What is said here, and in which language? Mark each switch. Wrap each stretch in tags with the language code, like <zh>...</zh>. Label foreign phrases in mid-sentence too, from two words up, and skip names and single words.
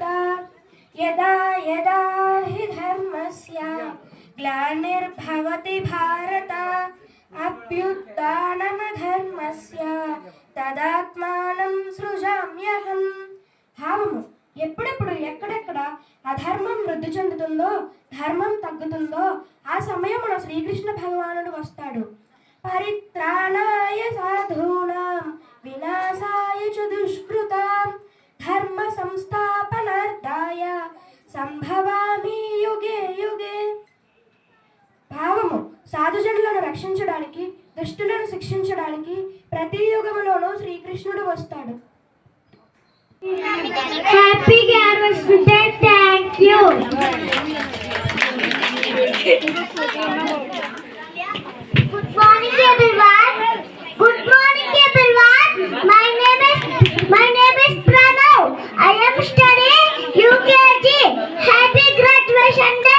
<sa>యదా యదా హి ధర్మస్య గ్లానిర్భవతి భారత అభ్యుత్థానమధర్మస్య తదాత్మానం సృజామ్యహం.</sa> <te>భావము ఎప్పుడెప్పుడు ఎక్కడెక్కడ అధర్మం వృద్ధి చెందుతుందో ధర్మం తగ్గుతుందో ఆ సమయమున శ్రీకృష్ణ భగవానుడు వస్తాడు.</te> <sa>పరిత్రాణాయ సాధూనాం వినాశాయ చ దుష్కృతాం ధర్మ సంస్థాపనార్థాయ సంభవామి యుగే యుగే.</sa> <te>భావము సాధుజనులను రక్షించడానికి దుష్టులను శిక్షించడానికి ప్రతి యుగములోనూ శ్రీకృష్ణుడు వస్తాడు.</te> <en>Happy anniversary day. Thank you. Good morning everyone. Good morning everyone. My name is Pranav. I am studying UKG. Happy graduation day.</en>